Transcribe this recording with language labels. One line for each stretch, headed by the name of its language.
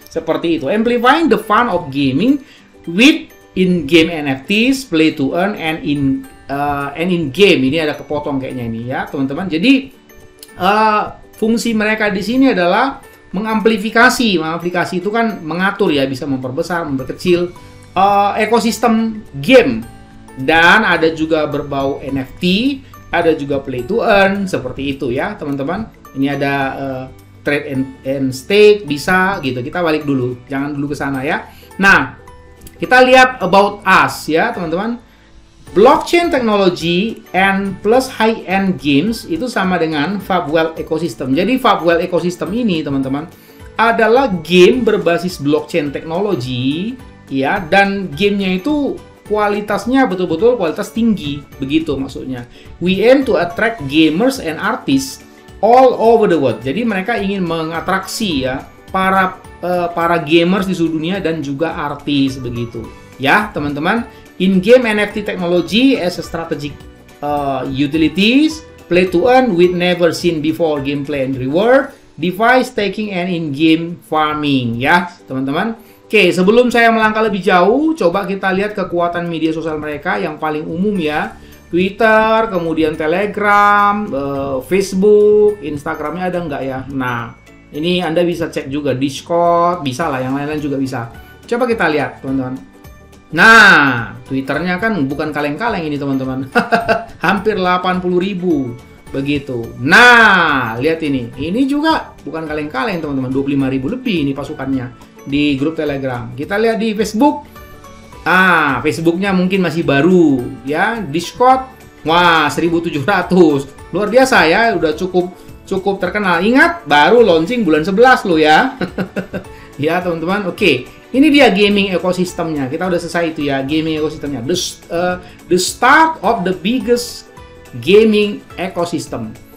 Indonesian: Seperti itu,
English: amplifying the fun of gaming with in-game NFTs, play to earn, and in-game.
Indonesian: Ini ada kepotong kayaknya ini ya teman-teman. Jadi fungsi mereka di sini adalah mengamplifikasi. Mengamplifikasi itu kan mengatur ya, bisa memperbesar, memperkecil ekosistem game. Dan ada juga berbau NFT, ada juga play to earn, seperti itu ya teman-teman. Ini ada
English: trade and stake,
Indonesian: bisa gitu. Kita balik dulu, jangan dulu ke sana ya. Nah, kita lihat
English: about us
Indonesian: ya teman-teman.
English: Blockchain technology and plus high-end games
Indonesian: itu sama dengan
English: Fabwell ecosystem.
Indonesian: Jadi Fabwell ecosystem ini teman-teman adalah game berbasis blockchain technology ya, dan gamenya itu kualitasnya betul-betul kualitas tinggi, begitu maksudnya.
English: We aim to attract gamers and artists all over the world.
Indonesian: Jadi mereka ingin mengatraksi ya para gamers di seluruh dunia dan juga artis, begitu ya teman-teman.
English: In-game NFT technology as a strategic utilities, play to earn with never seen before gameplay and reward, DeFi, staking, and in-game farming
Indonesian: ya teman-teman. Oke, sebelum saya melangkah lebih jauh, coba kita lihat kekuatan media sosial mereka yang paling umum ya. Twitter, kemudian Telegram, Facebook, Instagramnya ada nggak ya? Nah, ini Anda bisa cek juga, Discord, bisa lah, yang lain-lain juga bisa. Coba kita lihat, teman-teman. Nah, Twitternya kan bukan kaleng-kaleng ini, teman-teman. Hampir 80.000, begitu. Nah, lihat ini. Ini juga bukan kaleng-kaleng, teman-teman. 25.000 lebih ini pasukannya di grup Telegram. Kita lihat di Facebook. Facebooknya mungkin masih baru ya. Discord, wah 1.700. Luar biasa ya, udah cukup terkenal. Ingat, baru launching bulan 11 loh ya. Ya teman-teman. Oke, ini dia gaming ekosistemnya. Kita udah selesai itu ya, gaming ekosistemnya.
English: The start of the biggest gaming ecosystem.